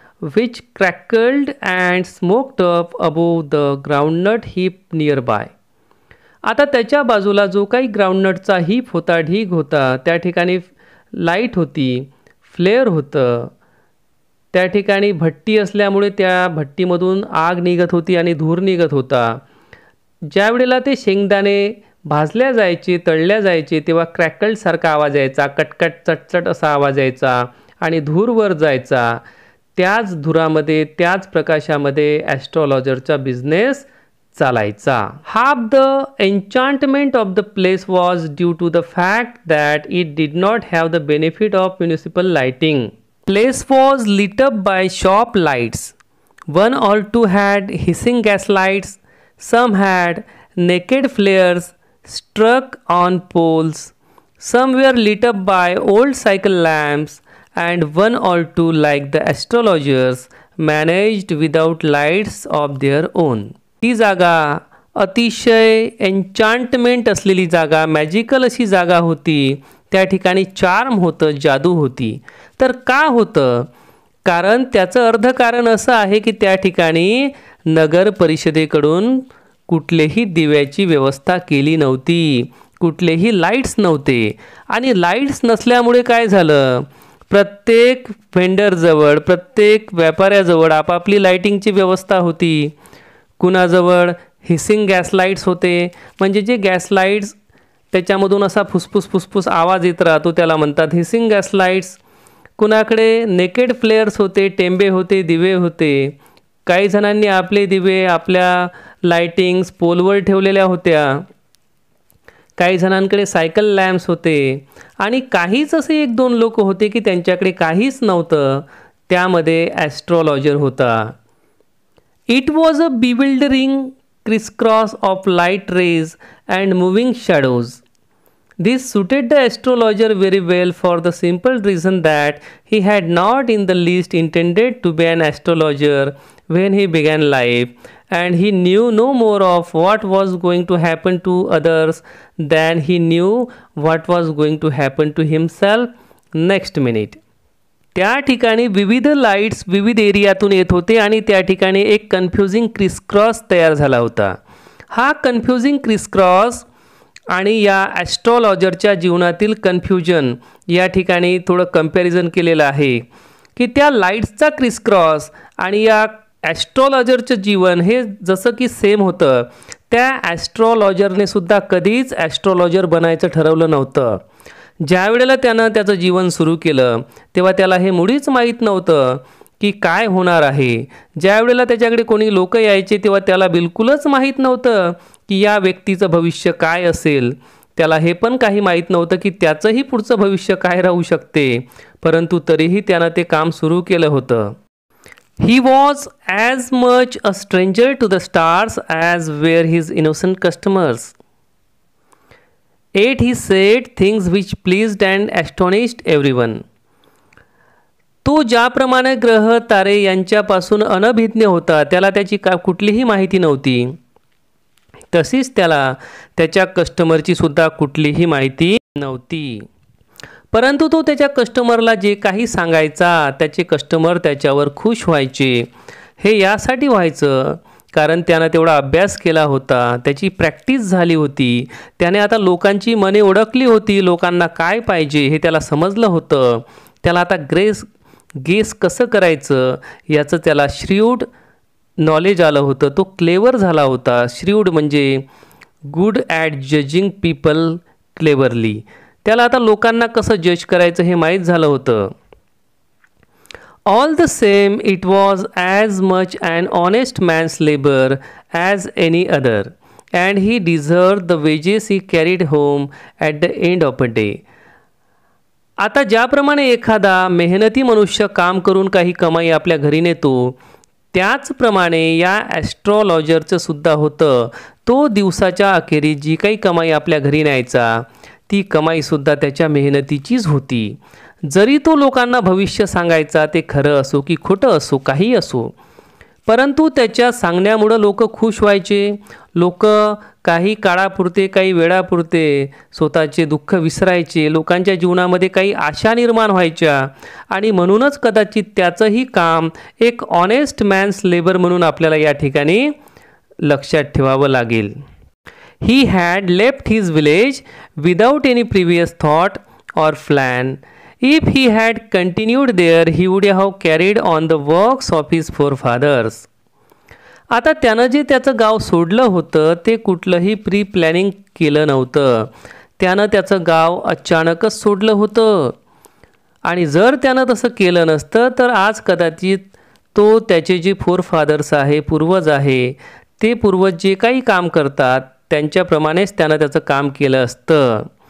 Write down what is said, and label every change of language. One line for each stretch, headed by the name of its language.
English: which crackled and smoked up above the groundnut heap nearby.
Marathi: आता त्याच्या बाजूला जो काही ग्राउंडनटचा हीप होता, ढीग होता, त्या ठिकाणी लाईट होती, फ्लेअर होतं. त्या ठिकाणी भट्टी असल्यामुळे त्या भट्टीमधून आग निघत होती आणि धूर निघत होता. ज्या वेळेला ते शेंगदाणे भाजल्या जायचे, तळल्या जायचे, तेव्हा क्रॅकल्डसारखा आवाज यायचा, कटकट चटचट असा आवाज यायचा आणि धूर वर जायचा. त्याच धुरामध्ये, त्याच प्रकाशामध्ये ॲस्ट्रॉलॉजरचा बिझनेस चालायचा.
English: Half the enchantment of the place was due to the fact that it did not have the benefit of municipal lighting. Place was lit up by shop lights. One or two had hissing gas lights. Some had naked flares struck on poles. Some were lit up by old cycle lamps, and one or two, like the astrologers, managed without lights of their own.
Marathi: ती जागा अतिशय enchantment असलेली जागा, magical अशी जागा होती. त्या ठिकाणी चार्म होतं, जादू होती. तर का होतं? कारण त्याचं अर्ध कारण असं आहे की त्या ठिकाणी नगर परिषदेकडून कुठलेही दिव्याची व्यवस्था केली नव्हती, कुठलेही लाईट्स नव्हते. आणि लाईट्स नसल्यामुळे काय झालं, प्रत्येक व्हेंडरजवळ, प्रत्येक व्यापाऱ्याजवळ आपापली लाईटिंगची व्यवस्था होती. कुणाजवळ हिसिंग गॅस लाईट्स होते, म्हणजे जे गॅस लाईट्स त्याच्यामधून असा फुसफुस फुसफुस आवाज येत राहतो त्याला म्हणतात हिसिंग गॅस लाईट्स. कुणाकडे नेकेड फ्लेअर्स होते, टेंबे होते, दिवे होते. काही जणांनी आपले दिवे आपल्या लाईटिंग्स पोलवर ठेवलेल्या होत्या. काही जणांकडे सायकल लॅम्प्स होते आणि काहीच असे एक दोन लोक होते की त्यांच्याकडे काहीच नव्हतं. त्यामध्ये ॲस्ट्रॉलॉजर होता.
English: It was a bewildering crisscross of light rays and moving shadows. This suited the astrologer very well for the simple reason that he had not in the least intended to be an astrologer when he began life, and he knew no more of what was going to happen to others than he knew what was going to happen to himself next minute.
Marathi: त्या ठिकाणी विविध lights विविध एरियातून येत होते आणि त्या ठिकाणी एक कन्फ्युजिंग क्रिसक्रॉस तयार झाला होता. हा कन्फ्युजिंग क्रिसक्रॉस आणि या ॲस्ट्रॉलॉजरच्या जीवनातील कन्फ्युजन या ठिकाणी थोडं कंपॅरिझन केलेलं आहे की त्या लाईट्सचा क्रिसक्रॉस आणि या ॲस्ट्रॉलॉजरचं जीवन हे जसं की सेम होतं. त्या ॲस्ट्रॉलॉजरने सुद्धा कधीच ॲस्ट्रॉलॉजर बनायचं ठरवलं नव्हतं. ज्या वेळेला त्यानं त्याचं जीवन सुरू केलं तेव्हा त्याला हे मुळीच माहीत नव्हतं की काय होणार आहे. ज्या वेळेला त्याच्याकडे कोणी लोक यायचे तेव्हा त्याला बिलकुलच माहीत नव्हतं की या व्यक्तीचं भविष्य काय असेल. त्याला हे पण काही माहीत नव्हतं की त्याचंही पुढचं भविष्य काय राहू शकते. परंतु तरीही त्यानं ते काम सुरू केलं होतं.
English: He was as much a stranger to the stars as were his innocent customers. Yet he said things which pleased and astonished everyone.
Marathi: तो ज्याप्रमाणे ग्रह तारे यांच्यापासून अनभिज्ञ होता, त्याला त्याची कुठलीही माहिती नव्हती, तशीच त्याला त्याच्या कस्टमरची सुद्धा कुठलीही माहिती नव्हती. परंतु तो त्याच्या कस्टमरला जे काही सांगायचा त्याचे कस्टमर त्याच्यावर खुश व्हायचे. हे यासाठी व्हायचं कारण त्यानं तेवढा अभ्यास केला होता, त्याची प्रॅक्टिस झाली होती. त्याने आता लोकांची मने ओळखली होती. लोकांना काय पाहिजे हे त्याला समजलं होतं. त्याला आता गेस कसं करायचं याचं त्याला श्रीऊड नॉलेज आलं होतं. तो क्लेवर झाला होता. श्रीऊड म्हणजे
English: Good at judging people cleverly.
Marathi: त्याला आता लोकांना कसं जज करायचं हे माहीत झालं होतं.
English: All the same, it was as much an honest man's labor as any other, and he deserved the wages he carried home at the end of a day.
Marathi: आता ज्याप्रमाणे एखादा मेहनती मनुष्य काम करून काही कमाई आपल्या घरी नेतो, त्याचप्रमाणे या ॲस्ट्रॉलॉजरचं सुद्धा होतं. तो दिवसाच्या अखेरीस जी काही कमाई आपल्या घरी न्यायचा ती कमाईसुद्धा त्याच्या मेहनतीचीच होती. जरी तो लोकांना भविष्य सांगायचा ते खरं असो की खोटं असो काही असो, परंतु त्याच्या सांगण्यामुळं लोक खुश व्हायचे. लोक काही काळापुरते, काही वेळापुरते स्वतःचे दुःख विसरायचे, लोकांच्या जीवनामध्ये काही आशा निर्माण व्हायच्या आणि म्हणूनच कदाचित त्याचंही काम एक
English: honest man's labour
Marathi: म्हणून आपल्याला या ठिकाणी लक्षात ठेवावं लागेल.
English: He had left his village without any previous thought or plan. If he had continued there, he would have carried on the works of his forefathers.
Marathi: आता त्यानं जे त्याचं गाव सोडलं होतं ते कुठलंही प्री प्लॅनिंग केलं नव्हतं. त्यानं त्याचं गाव अचानकच सोडलं होतं आणि जर त्यानं तसं केलं नसतं तर आज कदाचित तो त्याचे जे फोरफादर्स आहे, पूर्वज आहे, ते पूर्वज जे काही काम करतात त्यांच्याप्रमाणेच त्यानं त्याचं काम केलं असतं.